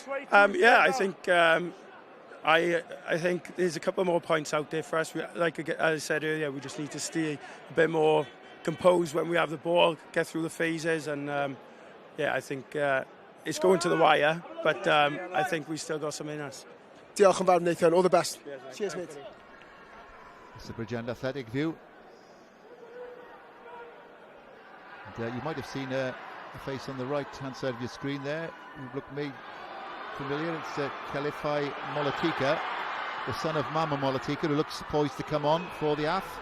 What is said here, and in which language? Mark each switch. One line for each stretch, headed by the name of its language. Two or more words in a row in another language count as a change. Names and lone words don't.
English: Yeah, I think there's a couple more points out there for us. Like as I said earlier, we just need to stay a bit more composed when we have the ball, get through the phases, and I think it's going to the wire, but I think we still got some in us.
Welsh: Diolch yn fawr, Nathan.
English: All the best. Cheers, mate. It's the Bridgend Athletic view. And, you might have seen a face on the right-hand side of your screen there who looked me familiar. It's Khalifai Molatika, the son of Mama Molatika, who looks poised to come on for the Ath.